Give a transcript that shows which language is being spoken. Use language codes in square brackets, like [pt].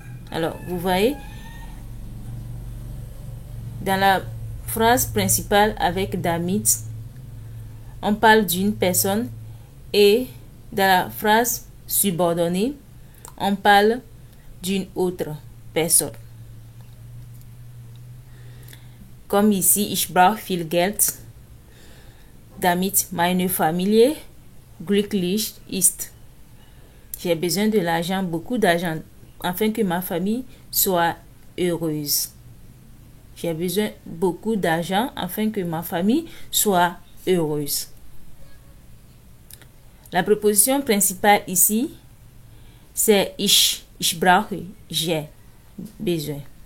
[fr] Alors, vous voyez, dans la phrase principale avec damit, on parle d'une personne, et dans la phrase subordonnée, on parle d'une autre personne. Comme ici, [de] ich brauche viel Geld, damit meine Familie glücklich ist. [fr] J'ai besoin de l'argent, beaucoup d'argent, afin que ma famille soit heureuse. J'ai besoin beaucoup d'argent afin que ma famille soit heureuse. La préposition principale ici, c'est [de] ich brauche, [fr] j'ai besoin.